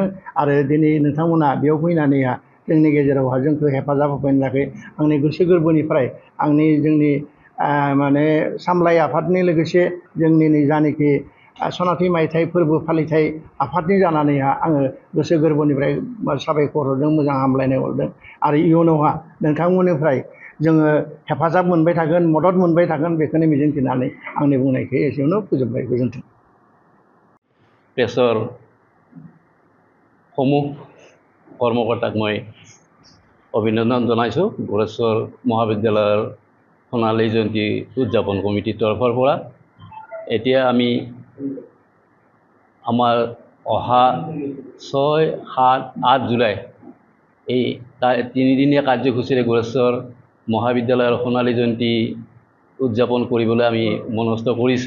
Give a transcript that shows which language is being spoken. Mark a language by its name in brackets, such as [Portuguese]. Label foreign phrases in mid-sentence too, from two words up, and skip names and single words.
[Bodo] आरो दिनै नोंथांमोना बेयाव फैनानैहा जोंनि गेजेरावहा जोंखौ हेफाजाब होफैनो थाखाय आंनि गोसो गोरबोनिफ्राय जोंनि माने सामलाय आफादनि लोगोसे जोंनि जानाखि सनाथि मायथाइ फोरबो फालिथाय आफादनि जानानैहा आङो गोसो गोरबोनिफ्राय साबायखर हरदों, मोजां हामलायनाय हरदों। आरो इयुनावहा नोंथांमोननिफ्राय जोङो हेफाजाब मोनबाय थागोन, मदद मोनबाय थागोन बेखौनो मिजिंथिनानै आंनि बुंनायखौ एसेयावनो फोजोबबाय। गोजोन्थों। [Assamese] প্ৰেছৰ সমূহ কৰ্মকৰ্তাক মই অভিনন্দন জনাইছোঁ গড়েশ্বৰ মহাবিদ্যালয়ৰ সোণালী জয়ন্তী উদযাপন কমিটিৰ তৰফৰ পৰা। এতিয়া আমি আমাৰ অহা 6, 7, 8 জুলাই এই তিনিদিনীয়া কাৰ্যসূচীৰে গড়েশ্বৰ মহাবিদ্যালয়ৰ সোণালী জয়ন্তী উদযাপন কৰিবলৈ আমি মনস্থ কৰিছোঁ।